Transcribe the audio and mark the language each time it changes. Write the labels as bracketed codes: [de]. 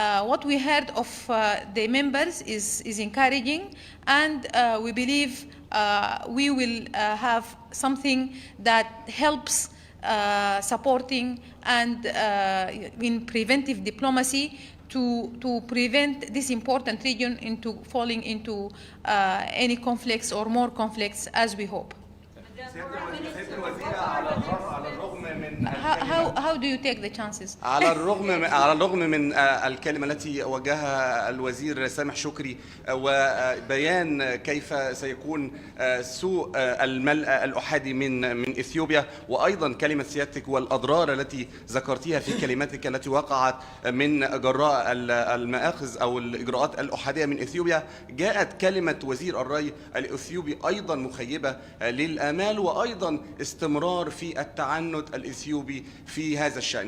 [en] What we heard of the members is encouraging, and we believe we will have something that helps supporting and in preventive diplomacy to prevent this important region into falling into any conflicts or more conflicts, as we hope. [ar] سيادة الوزيرة، على الرغم من [en] How do you take the chances? [ar] على الرغم من الكلمة التي وجهها الوزير سامح شكري وبيان كيف سيكون سوء الملء الأحادي من إثيوبيا، وأيضا كلمة سيادتك والأضرار التي ذكرتيها في كلماتك التي وقعت من جراء المآخذ أو الإجراءات الأحادية من إثيوبيا، جاءت كلمة وزير الري الإثيوبي أيضا مخيبة للآمال وأيضا استمرار في التعنت الإثيوبي في هذا الشأن.